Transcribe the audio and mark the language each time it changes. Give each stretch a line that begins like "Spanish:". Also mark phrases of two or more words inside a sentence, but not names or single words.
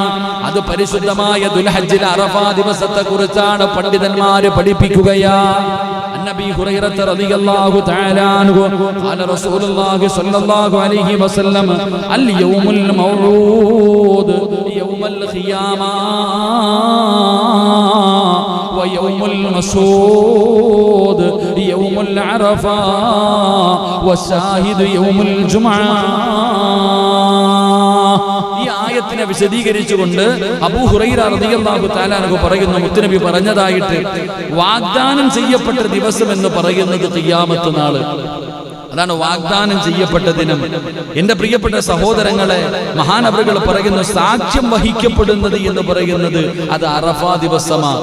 Malayalam: അത് പരിശുദ്ധമായ ദുൽഹജ്ജിലെ അറഫ ദിവസത്തെ കുറിച്ചാണ് പണ്ഡിതന്മാര് പഠിപ്പിക്കുകയാ.
Arabic: نبي هريرة رضي الله تعالى عنه قال رسول الله صلى الله عليه وسلم ال يوم الموعود يوم القيامة ويوم المشهود يوم العرفة والشاهد يوم الجمعة.
Malayalam: ഈ ആയത്തിനെ വിശദീകരിച്ചുകൊണ്ട് അബൂ ഹുറൈറ
Arabic: رضي الله تعالى عنه
Malayalam: പറയുന്നു, മുത്തുനബി പറഞ്ഞതായിട്ട് വാഗ്ദാനം ചെയ്യപ്പെട്ട ദിവസം എന്ന് പറയുന്നത് ഖിയാമത്ത് നാള്. അതാണ് വാഗ്ദാനം ചെയ്യപ്പെട്ട ദിനം. എന്റെ പ്രിയപ്പെട്ട സഹോദരങ്ങളെ, മഹാനവറുകൾ പറയുന്നു, സാക്ഷ്യം വഹിക്കപ്പെടുന്നത് എന്ന് പറയുന്നത് അത് അറഫ ദിവസമാണ്.